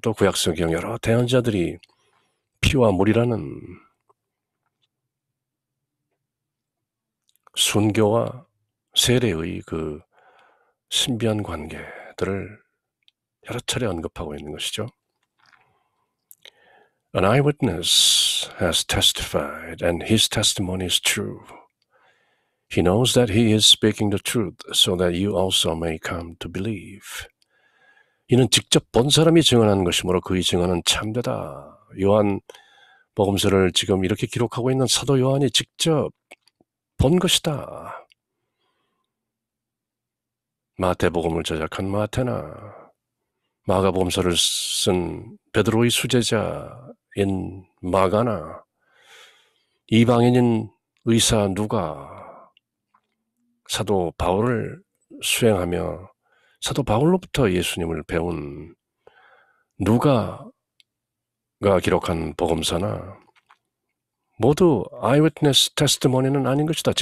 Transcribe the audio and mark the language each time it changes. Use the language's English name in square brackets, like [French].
[Korean] 또 구약 성경 여러 대언자들이 피와 물이라는 순교와 세례의 그 신비한 관계들을 여러 차례 언급하고 있는 것이죠. [English] An eyewitness has testified, and his testimony is true. He knows that he is speaking the truth, so that you also may come to believe. [Korean] 이는 직접 본 사람이 증언하는 것이므로 그의 증언은 참되다. 요한 복음서를 지금 이렇게 기록하고 있는 사도 요한이 직접 본 것이다. 마태복음을 저작한 마태나 마가복음서를 쓴 베드로의 수제자인 마가나 이방인인 의사 누가 사도 바울을 수행하며 사도 바울로부터 예수님을 배운 누가가 기록한 복음서나 모두 [English] eyewitness testimony [Korean] 는 아닌 것이다.